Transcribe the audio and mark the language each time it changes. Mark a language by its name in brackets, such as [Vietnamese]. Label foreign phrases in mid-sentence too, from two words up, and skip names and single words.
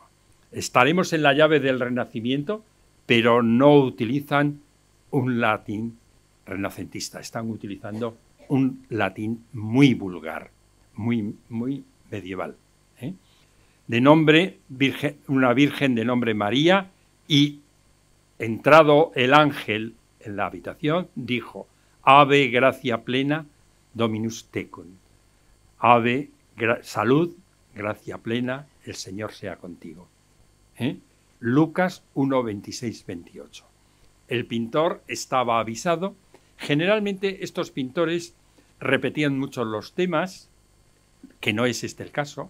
[Spanish] Estaremos en la llave del Renacimiento, pero no utilizan un latín renacentista, están utilizando un latín muy vulgar, muy medieval. De nombre, una virgen de nombre María, y entrado el ángel en la habitación, dijo: [Latin] Ave gracia plena, Dominus tecum. [Spanish] Ave, salud, gracia plena, el Señor sea contigo. Lucas 1, 26, 28. El pintor estaba avisado. Generalmente estos pintores repetían mucho los temas, que no es este el caso.